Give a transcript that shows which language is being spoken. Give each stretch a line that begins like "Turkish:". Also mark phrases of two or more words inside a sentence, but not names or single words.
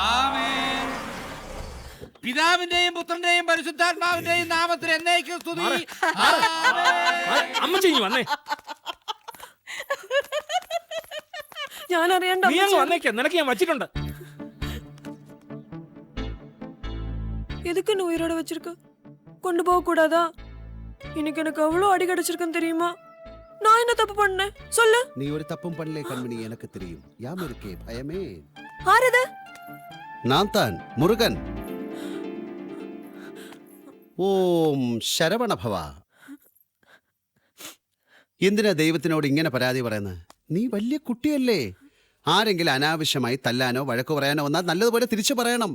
Malayalam: പിതാവിന്റെയും പുത്രന്റെയും പരിശുദ്ധാത്മാവിന്റെയും നാമത്തിൽ എന്നേക്കും സ്തുതി. അമ്മച്ചി വന്നേ. ഞാൻ അറിയണ്ട. വന്നേക്ക, നിനക്ക് ഞാൻ വച്ചിട്ടുണ്ട്.
Tamil: எதுக்கு என்ன உயிரோட வச்சிருக்க? கொண்டு போக கூடாதா? இன்னைக்கு எனக்கு அவ்வளவு அடி கிடைச்சிருக்குன்னு தெரியுமா? நான் என்ன தப்பு பண்ணேன் சொல்லு. நீ ஒரு தப்பும் பண்ணலே கண்மணி, எனக்கு தெரியும். யாம் இருக்கே பயமே. ஆறுது நான் தான் മുരുകൻ.
Sanskrit: ഓം ശരവണഭവ.
Malayalam: എന്തിനാ ദൈവത്തിനോട് ഇങ്ങനെ പരാതി പറയുന്നത്? നീ വലിയ കുട്ടിയല്ലേ. ആരെങ്കിലും അനാവശ്യമായി തല്ലാനോ വഴക്കു പറയാനോ വന്നാൽ നല്ലതുപോലെ തിരിച്ചു പറയണം.